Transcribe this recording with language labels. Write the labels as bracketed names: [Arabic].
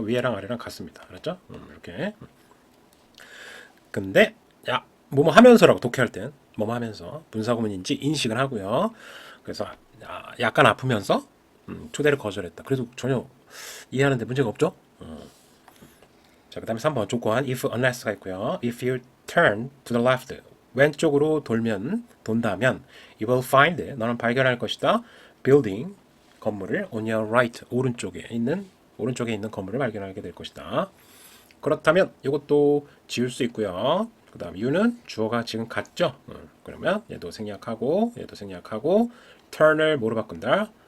[Korean] 위에랑 아래랑 같습니다. 알았죠? 이렇게. 근데 야 뭐뭐 하면서라고 독해할 땐 뭐뭐 하면서 분사구문인지 인식을 하고요. 그래서 약간 아프면서 초대를 거절했다. 그래도 전혀 이해하는데 문제가 없죠? 자, 그 다음에 3번 조건 if unless가 있고요. [English] If you turn to the left [Korean] 왼쪽으로 돈다면 [English] you will find [Korean] 너는 발견할 것이다. building 건물을 [English] on your right [Korean] 오른쪽에 있는 건물을 발견하게 될 것이다. 그렇다면 이것도 지울 수 있고요. 그 다음 you는 주어가 지금 같죠? 그러면 얘도 생략하고 turn을 뭐로 바꾼다?